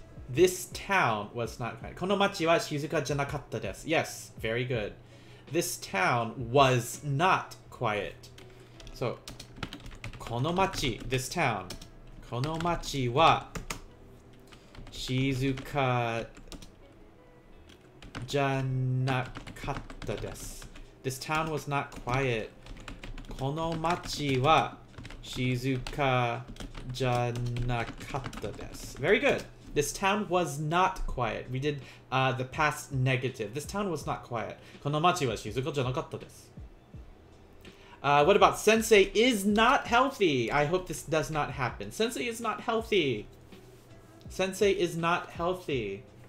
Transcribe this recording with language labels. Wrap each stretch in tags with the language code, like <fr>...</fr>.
<en>This town was not quiet.</en> <ja>この町は静かじゃなかったです.</ja> <en>Yes, very good. This town was not quiet. So,</en> <ja>この町,</ja> <en>this town.</en> <ja>この町は静かじゃなかったです.</ja> <en>This town was not quiet.</en> <ja>この町は静かじゃなかったです.</ja> <en>Very good. This town was not quiet. We did the past negative. This town was not quiet.</en> <ja>この町は静かじゃなかったです.</ja> <en>What about Sensei is not healthy? I hope this does not happen. Sensei is not healthy. Sensei is not healthy.</en>